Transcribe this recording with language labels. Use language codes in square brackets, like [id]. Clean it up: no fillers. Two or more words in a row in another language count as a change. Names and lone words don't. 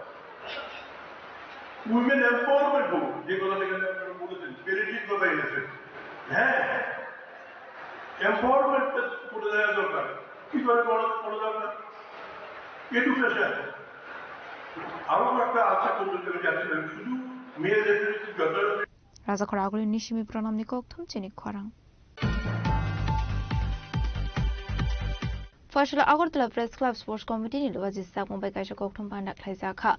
[en] women empowerment [bn] হোক, যে কথাটা এখানে আপনারা বলেছেন, প্যারিটির কথা এনেছেন, হ্যাঁ এম্পাওয়ারমেন্টটা করে দেওয়া দরকার। কিভাবে করা দরকার? এডুকেশন। আরো একটা আছে পদ্ধতি আমি যাচ্ছিলাম, শুধু মেয়েদের [trp] Raza Koraguli Nishimi Pranamni Koktum Chini Korang. Fashion Agartala Press Club Sports Committee ni Lwajisa Mumbai Kaisha Kokthum Pandak Khlaisakha